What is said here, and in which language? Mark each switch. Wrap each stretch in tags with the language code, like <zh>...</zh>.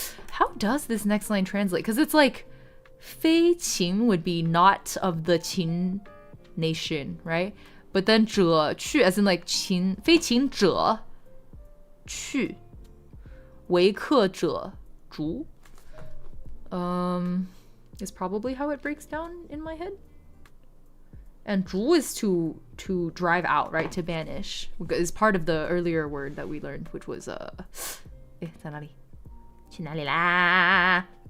<en>How does this next line translate? Because it's like 非秦 would be not of the Qin nation, right? But then</en> <zh>者去</zh> <en>as in like</en> <zh>秦非秦者去，为客者逐。</zh> <en>Is probably how it breaks down in my head. And 逐 is to drive out, right? To banish. Is part of the earlier word that we learned, which was</en> <zh>在哪里？去哪里啦？</zh>